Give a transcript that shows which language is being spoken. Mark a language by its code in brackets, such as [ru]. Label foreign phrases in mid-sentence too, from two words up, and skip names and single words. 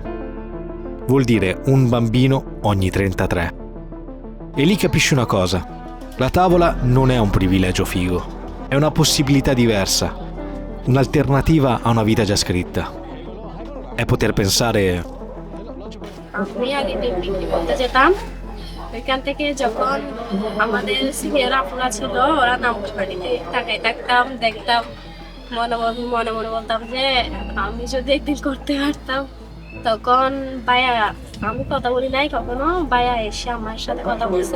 [it] Vuol dire un bambino ogni 33. E lì capisci una cosa: la tavola non è un privilegio figo, è una possibilità diversa, un'alternativa a una vita già scritta. È poter pensare: [bn] আমি আগে পিকনিক করতে যেতাম ওইখান থেকে যখন আমাদের সিনিয়র আপুরা ছিল ওরা নামাজ বাড়িতে তাকাই থাকতাম দেখতাম মনে মনে বলতাম যে আমি যদি একদিন করতে পারতাম। তখন ভাইয়া, আমি কথা বলি নাই কখনো, ভাইয়া এসে আমার সাথে কথা বলছে।